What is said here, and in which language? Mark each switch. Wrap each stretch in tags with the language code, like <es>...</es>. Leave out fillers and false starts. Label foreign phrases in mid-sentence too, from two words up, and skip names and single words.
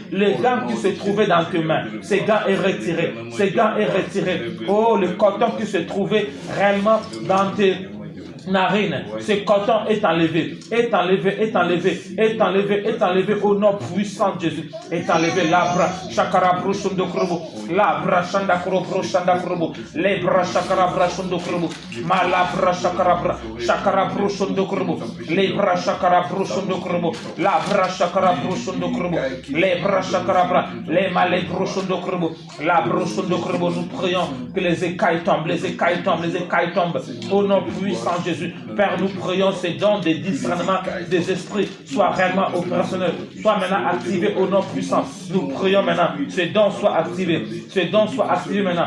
<fr>Les gants qui se trouvaient dans tes mains. Ces gants est retiré. Ces gants est retiré. Oh, le coton qui se trouvait réellement dans tes narines, ce coton est enlevé, est enlevé, est enlevé, est enlevé, est enlevé au nom puissant de Jésus. Est enlevé labra, chakara brochondo krobo, labra chanda krobo, chanda krobo, lebra chakara brochondo krobo, malabra chakara brochondo krobo, lebra chakara brochondo krobo, labra chakara brochondo krobo, lebra chakara bra, les malais brochondo krobo, la brochondo krobo. Nous prions que les écailles tombent, les écailles tombent, les écailles tombent au nom puissant de Jésus. Père, nous prions ces dons de discernement des esprits soient réellement opérationnels, soient maintenant activés au nom puissant. Nous prions maintenant, ces dons soient activés, ces dons soient activés maintenant.</fr>